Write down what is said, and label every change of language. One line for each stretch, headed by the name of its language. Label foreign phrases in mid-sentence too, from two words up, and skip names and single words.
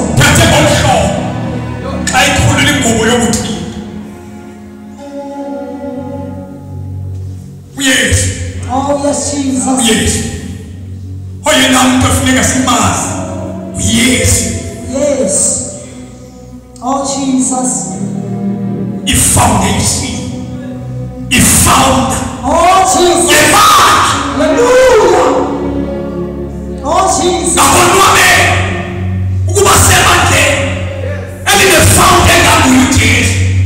Xhosa: Phethe ngomhlobo xa ikhulula ingubo yokuthini. uYesu
English: Oh yes Jesus.
Xhosa: uYesu oyena muntu efuneka simazi uYesu.
English: Yes. Oh Jesus.
Xhosa: ifoundation, ifounder
English: Oh Jesus.
Xhosa: yemali.
English: Hallelujah. Oh Jesus.
Xhosa: Nakonwabela ukuba semandleni eline-founder enganguYesu.